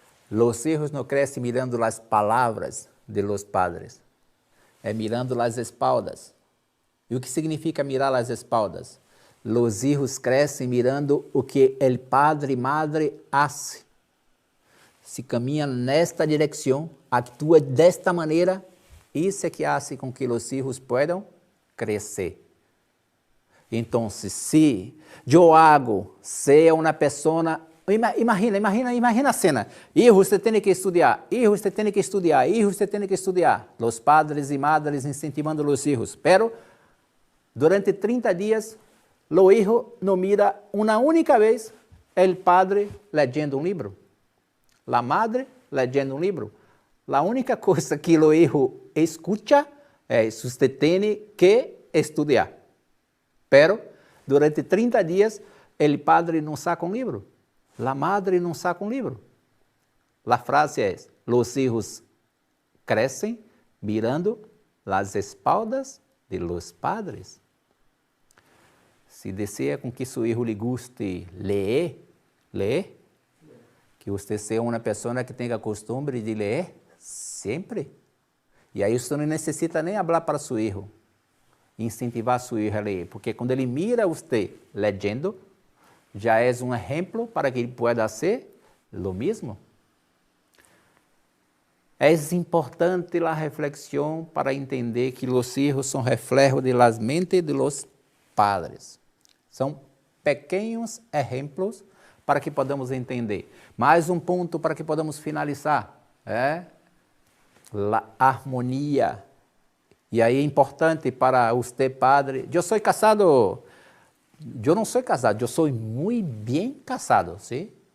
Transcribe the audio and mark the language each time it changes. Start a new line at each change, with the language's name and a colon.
Spanish: Los hijos no crecen mirando las palabras de los padres.
Portuguese: É
Spanish: mirando las espaldas.
Portuguese: E o que significa
Spanish: mirar las espaldas? Los hijos
Portuguese: crecem mirando o que
Spanish: el padre
Portuguese: e madre hace. Se caminha nesta direção, atua desta maneira, isso é que hace com que os filhos possam crescer. Então, se eu hago ser uma pessoa, imagina a cena, hijo, você tem que estudar, hijo, você tem que estudar, hijo, você tem que estudar, os padres e madres incentivando os filhos, pero durante 30 dias, o hijo não mira uma única vez o padre leyendo um livro, a madre leyendo um livro. A única coisa que o hijo escucha é: você tem que estudar. Pero, durante 30 dias, o padre não saca um livro, a madre não saca um livro. A frase é: os hijos crescem mirando as espaldas
Spanish: de los padres.
Portuguese: Se deseja com que seu hijo lhe guste ler, que você seja uma pessoa que tenha costume de ler sempre. E aí você não necessita nem falar para seu hijo, incentivar seu hijo a ler, porque quando ele mira você lendo, já é um exemplo para que ele possa ser o mesmo. É importante a reflexão para entender que os hijos são
Spanish: reflejos de las mentes de los padres.
Portuguese: São pequenos exemplos para que podamos entender. Mais um ponto para que podamos finalizar, é a harmonia. E aí é importante para você, padre. Eu sou casado, eu não sou casado, eu sou muito bem casado, sim?